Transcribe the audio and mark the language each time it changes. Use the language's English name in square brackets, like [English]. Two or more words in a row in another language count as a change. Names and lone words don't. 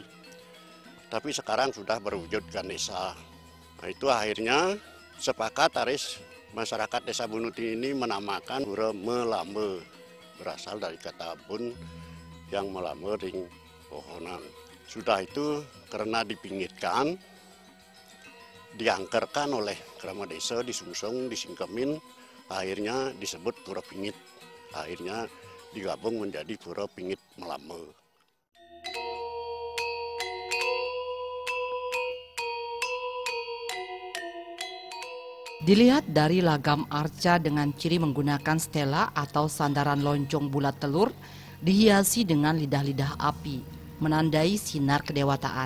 [Indonesian] Tapi sekarang sudah berwujud Ganesha. Nah itu akhirnya sepakat Aris masyarakat Desa Bunutin ini menamakan Pura Melame, berasal dari kata bun yang [Balinese] melame ring pohonan. [Indonesian] Sudah itu karena dipinggitkan, diangkerkan oleh Krama Desa, disungsung, disingkemin, akhirnya disebut Pura Pingit. Akhirnya digabung menjadi Pura Pingit Melame. Dilihat dari lagam arca dengan ciri menggunakan stela atau sandaran loncong bulat telur dihiasi dengan lidah-lidah api, menandai sinar kedewataan.